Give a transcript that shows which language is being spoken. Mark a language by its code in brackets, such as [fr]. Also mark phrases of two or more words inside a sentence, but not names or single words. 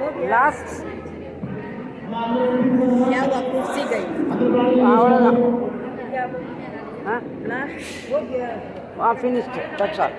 [en] லாஸ்ட் [hi] क्या हुआ कुर्सी गई [ta] அவ்வளோதான் [hi] क्या ஆ लास्ट हो गया [en] finished. That's all.